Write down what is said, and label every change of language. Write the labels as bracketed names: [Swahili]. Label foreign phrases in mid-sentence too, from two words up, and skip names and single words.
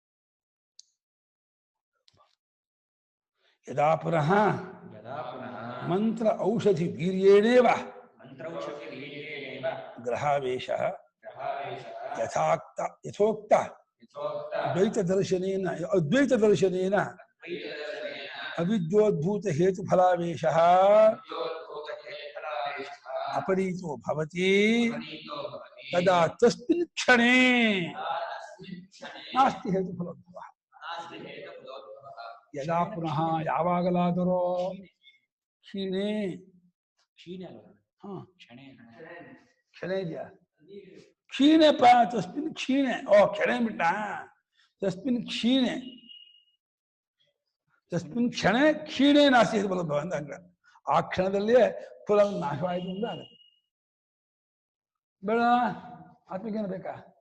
[Sanskrit] ಯದಾ ಪುನಃ ಮಂತ್ರ ಔಷಧಿ ವೀರ್ಯೇಣೇವ ಗ್ರಹಾವೇಶ ಯಥೋಕ್ತ ಅದ್ವೈತ ದರ್ಶನೇನ ಅವಿದ್ಯೋದ್ಭೂತ ಹೇತು ಫಲಾವೇಶ ಅಪರೀತೋ ಭವತಿ ತದಾ ತಸ್ಮಿನ್ ಕ್ಷಣೇ ನಾಸ್ತಿ ಹೇತು ಫಲೋದ್ಭವ. ಯದಾ ಪುನಃ [Kannada] ಯಾವಾಗಲಾದರೋ ಕ್ಷೀಣೆ ಕ್ಷೀಣೆ ಅಲ್ಲ ಹಾ ಕ್ಷಣೆ ಕ್ಷಣ ಇದೆಯಾ ಕ್ಷೀಣೆ [Sanskrit] ತಸ್ಮಿನ್ ಕ್ಷೀಣೆ [Kannada] ಓ ಕ್ಷಣೆ ಬಿಟ್ಟ [Sanskrit] ತಸ್ಮಿನ್ ಕ್ಷೀಣೆ ತಸ್ಮಿನ್ ಕ್ಷಣ ಕ್ಷೀಣೆ ನಾಸ್ತಿ [Kannada] ಬರೋದು ಅಂದಾಗ ಆ ಕ್ಷಣದಲ್ಲಿಯೇ ಫುಲ್ ನಾಶವಾಯಿತು ಅಂತ ಆಗುತ್ತೆ ಬೇಡ ಆತ್ಮಜ್ಞಾನ ಬೇಕಾ